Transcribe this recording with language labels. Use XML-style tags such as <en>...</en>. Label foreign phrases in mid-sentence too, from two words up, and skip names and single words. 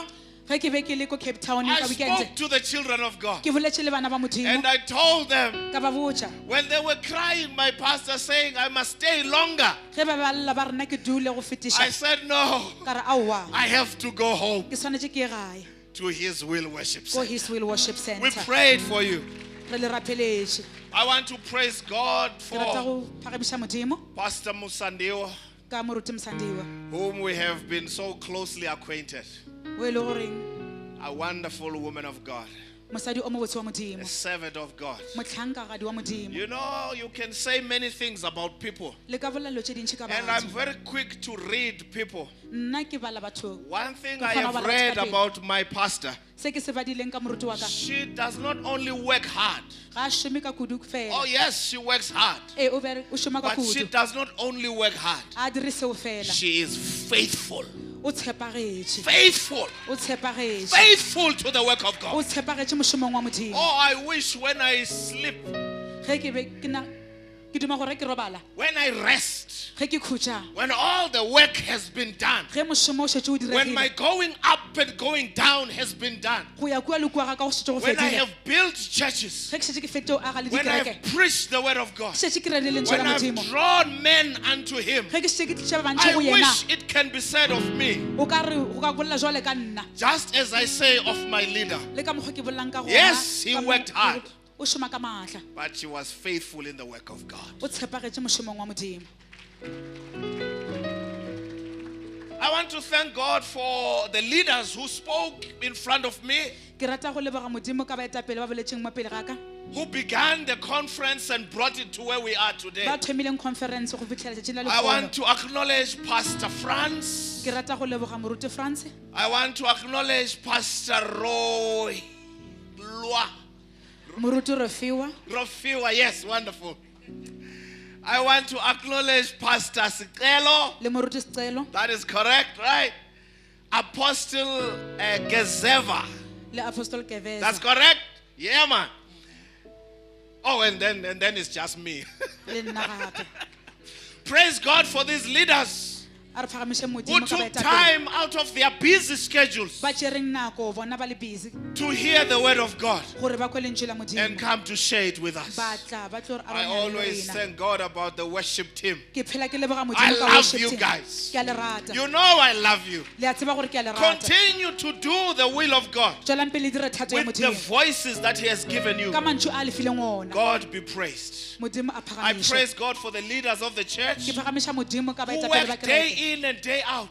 <en>I spoke to the children of God and I told them, when they were crying, my pastor saying I must stay longer, I said no, I have to go home to His Will Worship Center. We prayed for you. I want to praise God for Pastor Musandiwa, whom we have been so closely acquainted. A wonderful woman of God.</en> <nso>mosadi o mo botse wa a modimo,</nso> <en>servant of God.</en> <nso>motlhankagadi wa modimo.</nso> <en>You know, you can say many things about people,</en> <nso>Le ka bolela dilo tše dintši ka</nso> <en>and I'm</en> <nso>batho.</nso> <en>very quick to read people.</en> <nso>Nna ke bala batho.</nso> <en>One thing</en> <nso>Ke</nso> <en>I</en> <nso>kgona</nso> <en>have</en> <nso>ho bala</nso> <en>read</en> <nso>batho ka pele.</nso> <en>about my pastor,</en> <nso>Se ke se badileng ka moruti wa ka,</nso> <en>she does not only work hard.</en> <nso>ga a šome ka kudu</nso> <en>Oh,</en> <nso>fela.</nso> <en>yes, she works hard.</en> <nso>O šoma ka</nso> <en>But she</en> <nso>kudu.</nso> <en>does not only work hard,</en> <nso>A dire seo fela.</nso> <en>she is faithful.</en> <nso>O tshepagetše.</nso> <en>Faithful.</en> <nso>O tshepagetše.</nso> <en>Faithful to the work of</en> <nso>O</nso> <en>God.</en> <nso>tshepagetše mošomong wa modimo.</nso> <en>Oh, I wish when I sleep,</en> <nso>Ge ke be ke duma gore ke robala.</nso> <en>when I rest,</en> <nso>Ge ke khutša.</nso> <en>when all the work has been done,</en> <nso>Ge mošomo o šetše o</nso> <en>when my</en> <nso>diregile.</nso> <en>going up and going down has been done,</en> <nso>Go ya kua le kua ga ka go šetše go</nso> <en>when I</en> <nso>fedile.</nso> <en>have built churches,</en> <nso>Ge ke šetše ke fete o aga le</nso> <en>when I</en> <nso>dikereke.</nso> <en>have preached the word of God,</en> <nso>Šetše ke radile lentswe</nso> <en>when</en> <nso>la</nso> <en>I've</en> <nso>modimo.</nso> <en>drawn men unto Him,</en> <nso>Ge ke šetše ke tliša bantši</nso> <en>I</en> <nso>go yena.</nso> <en>wish it can be said of me,</en> <nso>O ka re go ka bolela jwale ka nna.</nso> <en>just as I say of my leader,</en> <nso>Le ka mokgwa ke bolelang ka gona.</nso> <en>Yes, he</en> <nso>ka mo-</nso> <en>worked hard.</en> <nso>O šoma ka maatla.</nso> <en>but she was faithful in the work of God.</en> <nso>O tshepagetše mošomong wa modimo.</nso> <en>I want to thank God for the leaders who spoke in front of me,</en> <nso>Ke rata go leboga modimo ka baetapele ba boletšeng mo pele ga ka.</nso> <en>who began the conference and brought it to where we are today.</en> <nso>Ba thomileng conference go fitlhela letšatši la</nso> <en>I want</en> <nso>lekgolo.</nso> <en>to acknowledge Pastor Franz.</en> <nso>Ke rata go leboga moruti France.</nso> <en>I want to acknowledge Pastor Roy Lua.</en> <nso>Moruti Refiwa. Rofiwa,</nso> <en>yes, wonderful. I want to acknowledge Pastor Sikelo.</en> <nso>Le moruti Sicelo.</nso> <en>That is correct, right? Apostle Gezeva.</en> <nso>Le apostol Keveza.</nso> <en>That's correct? Yeah, man. Oh, and then it's just me.</en> <nso>Le nna gape.</nso> <en>Praise God for these leaders</en> <nso>A re phagamiše</nso> <en>who</en> <nso>modimo ka</nso> <en>took</en> <nso>baetapele.</nso> <en>time out of their busy schedules</en> <nso>Ba tšereng nako bona ba le busy</nso> <en>to hear the word of God</en> <nso>gore ba kwe lentswe la</nso> <en>and</en> <nso>modimo.</nso> <en>come to share it with us.</en> <nso>Ba tla ba tlo re</nso> <en>I</en> <nso>arabanya le</nso> <en>always</en> <nso>rena.</nso> <en>thank God about the worship team.</en> <nso>Ke phela ke leboga</nso> <en>I</en> <nso>modimo ka</nso> <en>love</en> <nso>worship</nso> <en>you</en> <nso>team.</nso> <en>guys.</en> <nso>Ke a le rata.</nso> <en>You know I love you.</en> <nso>Le a tseba gore ke a le rata.</nso> <en>Continue to do the will of God</en> <nso>Tswelang pele dire thato ya</nso> <en>with the</en> <nso>modimo.</nso> <en>voices that He has given you.</en> <nso>Ka mantšu a lefileng ona.</nso> <en>God be praised.</en> <nso>Modimo a</nso> <en>I</en> <nso>phagamiše.</nso> <en>praise God for the leaders of the church</en> <nso>Ke phagamiša modimo ka</nso> <en>who</en> <nso>baetapele ba</nso> <en>work day</en> <nso>kereke.</nso> <en>in and day out.</en>